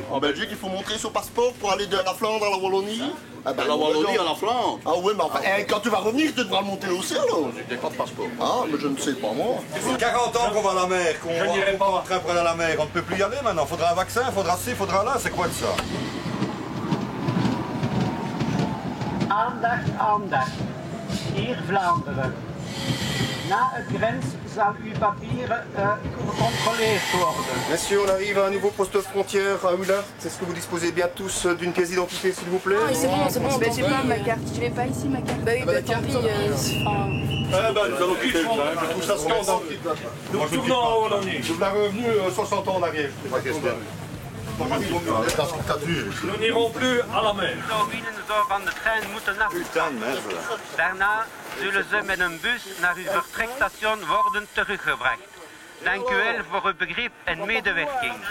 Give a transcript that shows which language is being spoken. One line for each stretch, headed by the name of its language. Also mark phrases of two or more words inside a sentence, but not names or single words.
French: En Belgique, il faut montrer son passeport pour aller de la Flandre à la Wallonie. Ah ben, la Wallonie à la Flandre. Ah ouais, mais enfin, quand tu vas revenir, tu devras le monter aussi alors. J'ai pas de passeport. Ah, mais je ne sais pas moi. Ça fait 40 ans qu'on va à la mer, qu'on va en train pour aller à la mer. On ne peut plus y aller maintenant. Faudra un vaccin, faudra ci, faudra là. C'est quoi de ça?
Dutch: Aandacht, aandacht. Hier Vlaanderen. Na het grens zal uw papieren gecontroleerd worden.
French: Messieurs, on arrive à un nouveau poste frontière à Oulart. Est-ce que vous disposez bien tous d'une pièce d'identité, s'il vous plaît? Ah, c'est bon, ben, j'ai pas ma carte. Je l'ai pas ici, ma carte. Bah oui, bah tant pis. Nous allons quitter le train. Je trouve ça scandaleux. Nous retournons en Wallonie. Nous l'avons revenu 60 ans en arrière. Nous n'irons plus à la mer.
Dutch: Wielen zou van de trein moeten afstappen. Daarna zullen ze met een bus naar uw vertrekstation worden teruggebracht. Dank u wel voor uw begrip en medewerking.